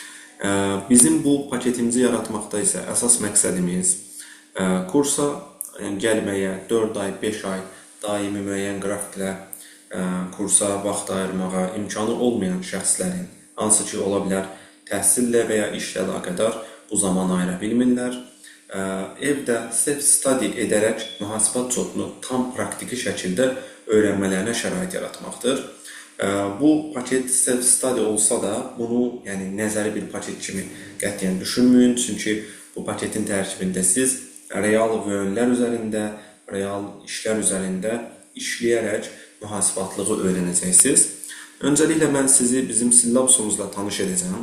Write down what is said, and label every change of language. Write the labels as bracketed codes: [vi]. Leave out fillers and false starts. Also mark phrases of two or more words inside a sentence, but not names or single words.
[az] Bizim bu paketimizi yaratmaqda isə əsas məqsədimiz kursa gəlməyə 4 ay, 5 ay daimi müəyyən qrafiklə kursa vaxt ayırmağa imkanı olmayan şəxslərin, hansı ki, ola bilər təhsillə və ya işlə əlaqədar bu zaman ayıra bilmirlər, evdə self-study edərək mühasibat kodunu tam praktiki şəkildə öyrənmələrinə şərait yaratmaqdır. Bu paket self-study olsa da, bunu nəzəri bir paket kimi qətiyyən düşünməyin, çünki bu paketin tərkibində siz real vəünlər üzərində, real işlər üzərində işləyərək mühasibatlığı öyrənəcəksiniz. Öncəliklə mən sizi bizim sillabusumuzla tanış edəcəm.